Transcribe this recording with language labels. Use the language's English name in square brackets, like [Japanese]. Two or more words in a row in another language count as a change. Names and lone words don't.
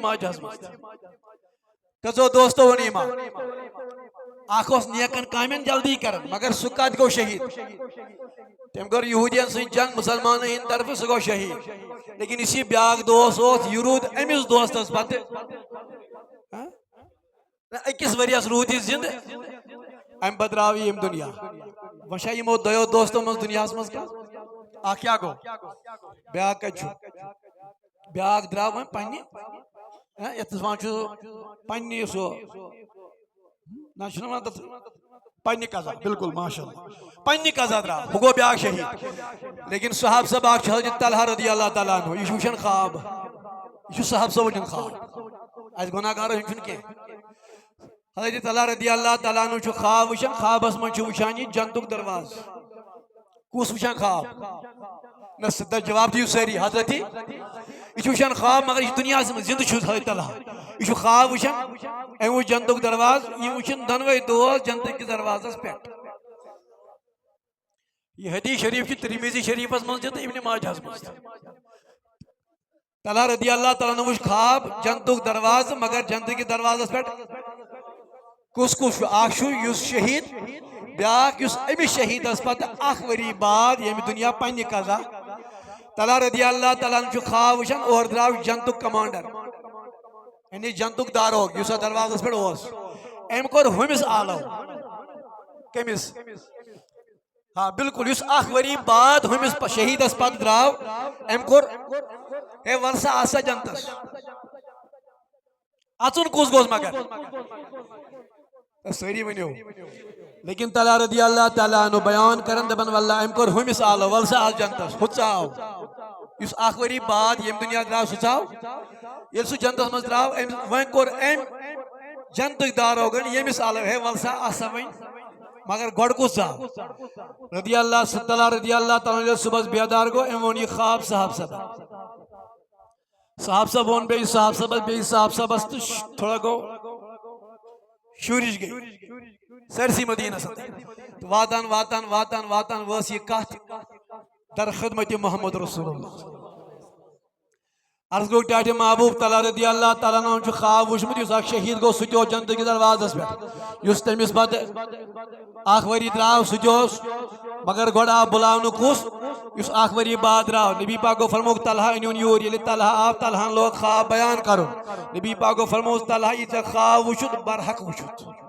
[Kashmiri] ماجہس منٛز تہِ کٔژو دوستو ووٚن ایمان اکھ اوس نیکن کامٮ۪ن جلدی کران مگر سُہ کتہِ گوٚو شہید تٔمۍ کٔر یہوٗدین سۭتۍ جنگ مسلمانن ہٕنٛدِ طرفہٕ سُہ گوٚو شہید لیکن یُس یہِ بیاکھ دوس اوس یہِ روٗد أمِس دوستس پتہٕ أکِس ؤرۍیس روٗد یہِ زِندٕ امہِ پتہٕ درٛاو یہِ ییٚمہِ دُنیا وۄنۍ چھا یِمو دۄیو دوستو منٛز دُنیاہس منٛز کانٛہہ اکھ کیٛاہ گوٚو بیاکھ کتہِ چھُ بیاکھ درٛاو وۄنۍ پنٛنہِ یَتھ أسۍ وَنان چھُ پنٛنہِ سُہ نہ چھُنہ وَنان تَتھ پنہ قضا بالکل [Arabic] ماشاء اللہ [Kashmiri] پنٛنہِ قضا درٛاو ہُہ گوٚو بیاکھ شہیٖد لیکن صحاب صٲب اکھ چھُ حضرت طلحہ [Arabic] رضی اللہ تعالیٰ عنہ [Kashmiri] یہِ چھُ وٕچھان خواب یہِ چھُ صحاب صٲب وٕچھان خواب اَسہِ گۄناہ گارو ہُنٛد چھُنہٕ کینٛہہ حضرت طلحہ [Arabic] رضی اللہ تعالیٰ عنہ [Kashmiri] چھُ خواب وٕچھان خوابس منٛز چھُ وٕچھان یہِ جنتُک دروازٕ کُس وٕچھان خواب نہ سدا جواب دِیِو سٲری حضرت یہِ چھُ وٕچھان خواب مگر یہِ چھُ دُنیاہس منٛز زِندٕ چھُ حضرت طلحہ یہِ چھُ خواب وٕچھان أمۍ وٕچھ جنتُک دروازٕ یِم وٕچھِن دۄنوَے دوس جنتٕکِس دروازس پٮ۪ٹھ یہ حدیث شریف چھِ ترمیٖزی شریفس منٛز تہِ تہٕ ابن ماجہس منٛز تہِ طلحہ [Arabic] رضی اللہ تعالیٰ عنہ [Kashmiri] وٕچھ خواب جنتُک دروازٕ مگر جنتٕکِس دروازس پٮ۪ٹھ کُس کُس چھُ اکھ چھُ یُس شہیٖد بیاکھ یُس أمِس شہیٖدس پتہٕ اکھ ؤری بعد ییٚمہِ دُنیا پننہِ قضا طلحہ [Arabic] رضی اللہ تعالیٰ عنہ [Kashmiri] چھُ خواب وٕچھان اورٕ درٛاو جنتُک کمانڈر یعنی جنتُک داروغ یُس اتھ دروازس پٮ۪ٹھ اوس أمۍ کوٚر ہُمِس آلو کٔمِس ہاں بالکل یُس اکھ ؤری بعد ہُمِس شہیٖدس پتہٕ درٛاو أمۍ کوٚر ہے وَل سا آس سا جنتس اژُن کُس گوٚس مگر سٲری ؤنِو لیکن طلحہ [Arabic] رضی اللہ تعالیٰ عنہ [Kashmiri] بیان کرن دپان واللہ أمۍ کوٚر ہُمِس آلو وَل سا آس جنتس ہُہ ژاو یُس اکھ ؤری بعد ییٚمہِ دُنیا درٛاو سُہ ژاو ییٚلہِ سُہ جنتس منٛز درٛاو وۄنۍ کوٚر أمۍ جنتٕکۍ داروغن ییٚمِس آلو ہے وَل سا آس سا وۄنۍ مگر گۄڈٕ کُس ژاو [Arabic] رضی اللہ [Kashmiri] طلحہ [Arabic] رضی اللہ تعالیٰ [Kashmiri] ییٚلہِ صُبحس بیدار گوٚو أمۍ ووٚن یہِ خواب صاحب صٲبن صاحب صٲب ووٚن بیٚیہِ صاحب صٲبس تہٕ تھوڑا گوٚو شُرِش گٔے سٲرسٕے مدیٖنس تہٕ واتان واتان واتان واتان وٲژ یہِ کتھ در خدمتِ محمد رسول اللہ عرض گوٚو ٹاٹہِ محبوٗب طلحہ [Arabic] رضی اللہ تعالیٰ عنہ [Kashmiri] چھُ خواب وٕچھمُت یُس اکھ شہیٖد گوٚو سُہ تہِ اوس جنتٕکِس دروازس پٮ۪ٹھ یُس تٔمِس پتہٕ اکھ ؤری درٛاو سُہ تہِ اوس مگر گۄڈٕ آو بُلاونہٕ کُس یُس اکھ ؤری بعد درٛاو نبی پاک گوٚو فرمووُکھ طلحہ أنۍہوٗن یوٗرۍ ییٚلہِ طلحہ آو طلحہن لوگ خواب بیان کرُن نبی پاک گوٚو فرمووُس طلحہ یہِ ژےٚ خواب وٕچھُتھ برحق وٕچھُتھ